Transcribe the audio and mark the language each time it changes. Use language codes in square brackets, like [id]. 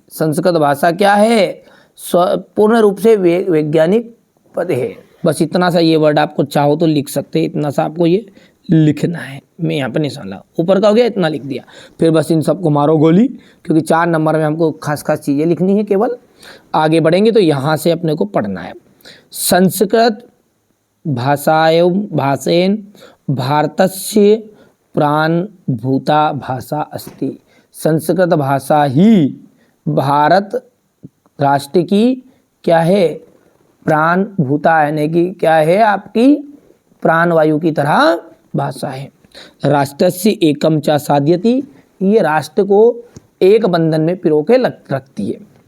[hi] संस्कृत भाषा क्या है? पूर्ण रूप से वैज्ञानिक पद है। बस इतना सा ये वर्ड आपको चाहो तो लिख सकते हैं, इतना सा आपको ये लिखना है। मैं यहाँ पे नहीं समझा, ऊपर का हो गया, इतना लिख दिया। फिर बस इन सबको मारो गोली, क्योंकि 4 नंबर में हमको खास खास चीज़ें लिखनी है केवल। आगे बढ़ेंगे तो यहाँ से अपने को पढ़ना है। [sa] संस्कृत भाषेन भारतस्य प्राणभूता भाषा अस्ति। [hi] संस्कृत भाषा ही भारत राष्ट्र की क्या है? प्राणभूता, यानी कि क्या है? आपकी प्राणवायु की तरह भाषा है। [sa] राष्ट्रस्य एकम च साध्यति, [hi] ये राष्ट्र को एक बंधन में पिरो के रखती है।